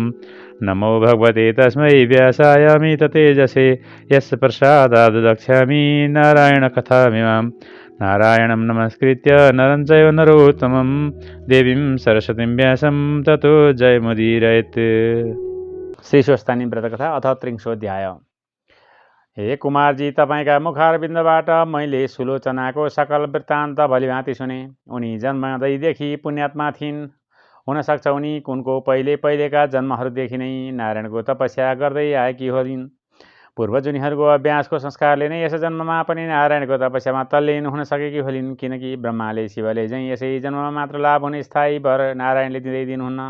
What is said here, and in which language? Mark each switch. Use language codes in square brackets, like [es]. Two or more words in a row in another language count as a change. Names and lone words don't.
[sa] नमो भगवते तस्मै व्यासाय तेजसे यस्य प्रसादात् दक्ष्यामि नारायणकथामिमां। नारायणं नमस्कृत्य नरं चैव नरोत्तमं देवीं सरस्वतीं व्यासं ततो जयमुदीरयेत्। [ne] श्री स्वस्थानी व्रतकथा अथ 30 हे कुमारजी, तपाईँका मुखारविन्दबाट मैले सुलोचनाको सकल वृत्तान्त भलिभाँति सुने। उनी जन्मदैदेखि पुण्यात्मा थिइन्। हुनसक्छ उनी उनको पहिलेका जन्महरूदेखि नै नारायणको तपस्या गर्दै आएकी होलिन्। पूर्वजुनीहरूको अभ्यासको संस्कारले नै यस जन्ममा पनि नारायणको तपस्यामा तल्लीन हुन सकेकी होलिन्, किनकि ब्रह्माले शिवले चाहिँ यसै जन्ममा मात्र लाभ हुने स्थायी वर नारायणले दिँदै दिनुहुन्न।